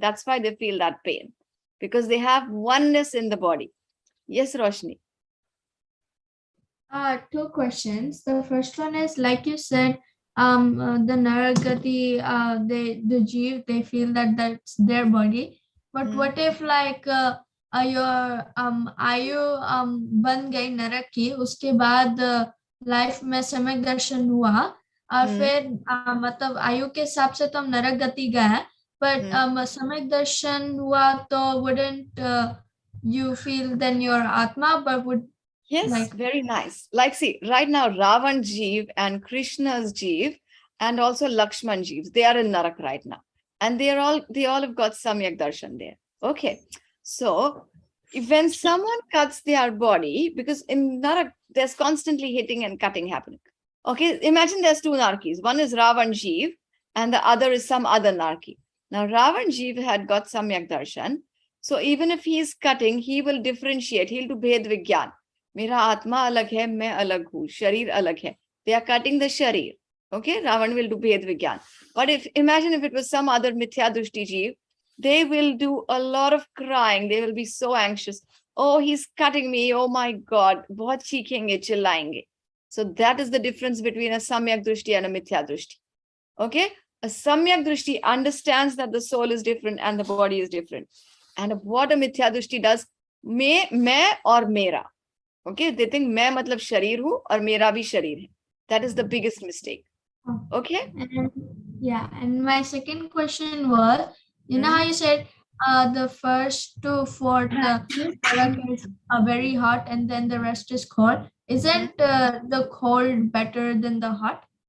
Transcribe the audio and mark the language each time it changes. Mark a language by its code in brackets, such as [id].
[en] That's why they feel that pain, because they have oneness in the body. Yes, Roshni. 2 questions. The first one is, like you said, the Naragati, the Jeev, they feel that that's their body. But what if like your [hi] आयु बन गई नरक की, उसके बाद life में सम्यक दर्शन हुआ और फिर मतलब आयु के हिसाब से तो हम नरक गति गए, but सम्यक दर्शन हुआ तो [en] wouldn't you feel then your atma, but would Yes, very nice. Like, see, right now, Ravan Jeev and Krishna's Jeev and also Lakshman Jeev, they are in Narak right now. And they all have got Samyak Darshan there. Okay. So when someone cuts their body, because in Narak, there's constantly hitting and cutting happening. Okay. Imagine there's 2 Narkis. One is Ravan Jeev and the other is some other Narki. Now, Ravan Jeev had got Samyak Darshan. So even if he is cutting, he will differentiate. He'll do Bhed Vigyan. [hi] मेरा आत्मा अलग है, मैं अलग हूँ, शरीर अलग है. [en] They are cutting the sharir. Okay, Ravan will do Bhed Vigyan. But imagine if it was some other Mithya Drushti Jeev, they will do a lot of crying. They will be so anxious. Oh, he's cutting me. Oh my God. [hi] बहुत चीखेंगे, चिल्लाएंगे. [en] So that is the difference between a Samyak Drushti and a Mithya Drushti. Okay, a Samyak Drushti understands that the soul is different and the body is different. And what a Mithya Drushti does, [hi] मैं और मेरा. [en] Okay, they think [hi] मैं मतलब शरीर हूँ और मेरा भी शरीर है. [en] That is the biggest mistake. Okay. And my second question was, you know how you said the first to fourth is very hot and then the rest is cold. Isn't the cold better than the hot?